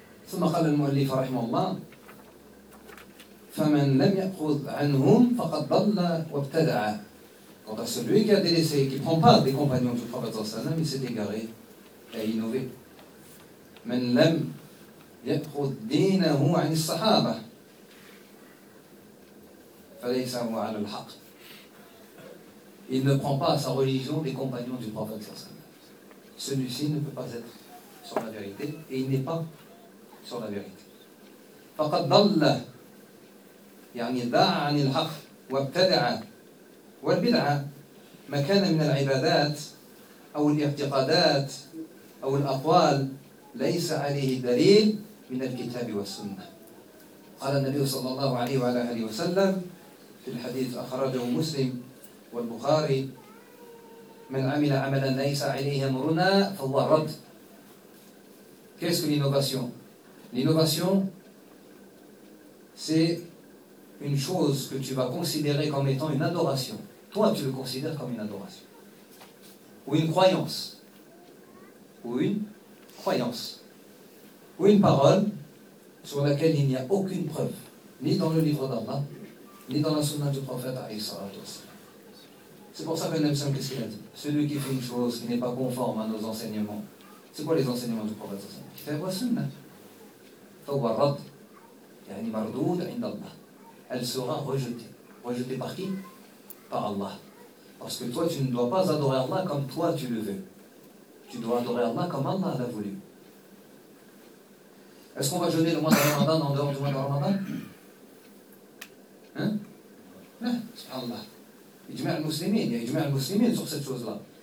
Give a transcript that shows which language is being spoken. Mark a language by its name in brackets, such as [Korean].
[Arabic] ثم قال المؤلف رحمه الله فمن لم يأخذ عنهم فقد ضل وابتدع. [French] Quand à celui qui a délaissé, qui ne prend pas des compagnons du prophète sallallahu alayhi wa sallam, il s'est égaré et a innové. [Arabic] من لم يأخذ دينه عن الصحابة فليس هو على الحق. [French] Il ne prend pas sa religion des compagnons du prophète sallallahu alayhi wa sallam. Celui-ci ne peut pas être sur la vérité et il n'est pas sur la vérité. [Arabic] فقد ضل يعني ضاع عن الحق وابتدع والبدعة ما كان من العبادات أو الاعتقادات أو الأقوال ليس عليه دليل من الكتاب والسنة. قال النبي صلى الله عليه وعلى آله وسلم في الحديث أخرجه مسلم والبخاري من عمل عملا ليس عليه أمرنا فهو رد. [French] Qu'est-ce que l'innovation? L'innovation, c'est une chose que tu vas considérer comme étant une adoration. Toi, tu le considères comme une adoration. Ou une croyance. Ou une parole sur laquelle il n'y a aucune preuve, ni dans le livre d'Allah, ni dans la sunna du prophète. C'est pour ça que Nabi Sam, qu'est-ce qu'il a dit? Celui qui fait une chose qui n'est pas conforme à nos enseignements, c'est quoi les enseignements du prophète? Qui fait la sunna. [Arabic] فهو رد يعني مردود عند الله. [French] Elle sera rejetée. Rejetée par qui? Par Allah. Parce que toi, tu ne dois pas adorer Allah comme toi tu le veux. Tu dois adorer Allah comme Allah l'a voulu. Est-ce qu'on va jeûner le mois de Ramadan en dehors du mois de Ramadan? Subhanallah. Ijma' al-muslimin. Il y a ijma' al-muslimin sur cette chose-là.